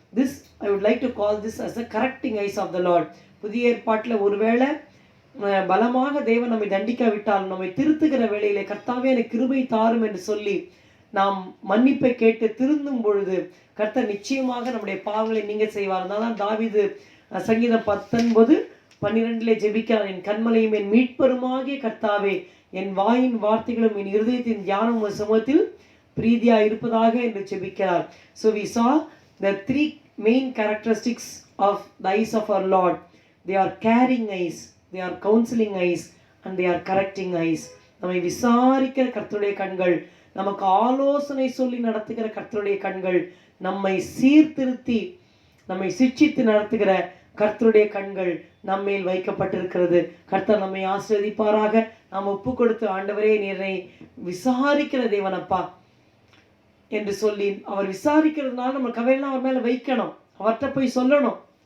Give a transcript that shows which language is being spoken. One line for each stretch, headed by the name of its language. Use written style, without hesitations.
English: This I would like to call this as a correcting eyes of the Lord.
Tamil: புதிய ஏற்பாட்டில் ஒருவேளை பலமாக தேவன் நம்மை தண்டிக்காவிட்டாலும் நம்மை திருத்துகிற வேளையிலே கர்த்தாவே எனக்கு கிருபை தாரும் என்று சொல்லி நாம் மன்னிப்பை கேட்டு திருந்தும் பொழுது கர்த்தர் நிச்சயமாக நம்முடைய பாவங்களை நீங்க செய்வார். தான் தாவீது சங்கீதம் 19:12 ஜெபிக்கிறார். என் கண்மலையும் என் மீட்பருமாகிய கர்த்தாவே, என் வாயின் வார்த்தைகளும் என் இருதயத்தின் தியானம் சமூகத்தில் பிரீதியா இருப்பதாக என்று ஜெபிக்கிறார்.
English: So we saw the 3 main characteristics of the eyes of our Lord. They are caring eyes, they are counseling eyes, and they are correcting eyes.
Tamil: நம்மை விசாரிக்கிற கர்த்தருடைய கண்கள், நமக்கு ஆலோசனை சொல்லி நடத்துகிற கர்த்தருடைய கண்கள், நம்மை சீர்திருத்தி நம்மை சிட்சித்து நடத்துகிற கர்த்தருடைய கண்கள் நம்மேல் வைக்கப்பட்டிருக்கிறது. கர்த்தர் நம்மை ஆசீர்வதிப்பாராக. நாம் ஒப்பு கொடுத்து, ஆண்டவரே நீரை விசாரிக்கிற தேவனப்பா என்று சொல்லி அவர் விசாரிக்கிறதுனால நம்ம கவலையெல்லாம் அவர் மேலே வைக்கணும், அவர்கிட்ட போய் சொல்லணும்.